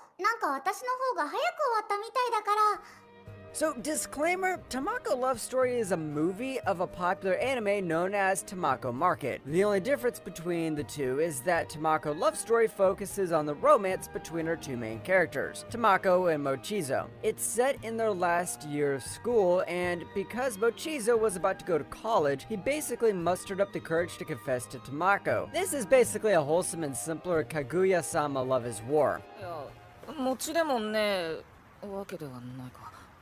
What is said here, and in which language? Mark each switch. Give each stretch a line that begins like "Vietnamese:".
Japanese: なんか私の方が早く終わったみたいだから。
English: So, disclaimer, Tamako Love Story is a movie of a popular anime known as Tamako Market. The only difference between the two is that Tamako Love Story focuses on the romance between our two main characters, Tamako and Mochizo. It's set in their last year of school, and because Mochizo was about to go to college, he basically mustered up the courage to confess to Tamako. This is basically a wholesome and simpler Kaguya-sama love is war.
Japanese: いや、餅でもねわけではないか。